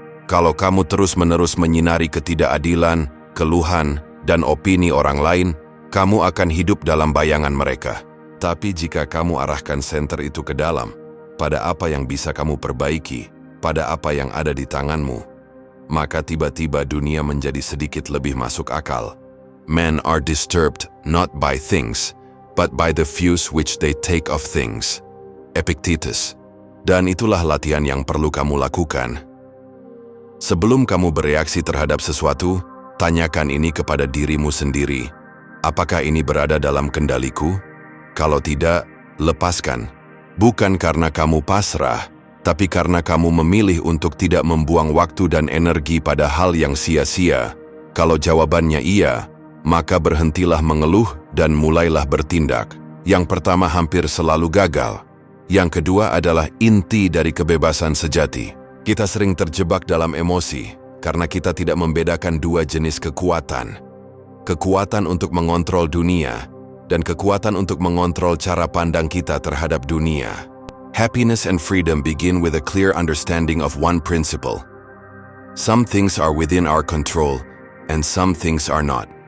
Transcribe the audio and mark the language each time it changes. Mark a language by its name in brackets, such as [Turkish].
[Indonesian] Kalau kamu terus-menerus menyinari ketidakadilan, keluhan, dan opini orang lain, kamu akan hidup dalam bayangan mereka. Tapi jika kamu arahkan senter itu ke dalam, pada apa yang bisa kamu perbaiki, pada apa yang ada di tanganmu, maka tiba-tiba dunia menjadi sedikit lebih masuk akal. [English] Men are disturbed not by things, but by the views which they take of things. [Indonesian] Epictetus. Dan itulah latihan yang perlu kamu lakukan. Sebelum kamu bereaksi terhadap sesuatu, tanyakan ini kepada dirimu sendiri. Apakah ini berada dalam kendaliku? Kalau tidak, lepaskan. Bukan karena kamu pasrah, tapi karena kamu memilih untuk tidak membuang waktu dan energi pada hal yang sia-sia. Kalau jawabannya iya, maka berhentilah mengeluh dan mulailah bertindak. Yang pertama hampir selalu gagal. Yang kedua adalah inti dari kebebasan sejati. Kita sering terjebak dalam emosi karena kita tidak membedakan dua jenis kekuatan. Kekuatan untuk mengontrol dunia dan kekuatan untuk mengontrol cara pandang kita terhadap dunia. [English] Happiness and freedom begin with a clear understanding of one principle. Some things are within our control and some things are not.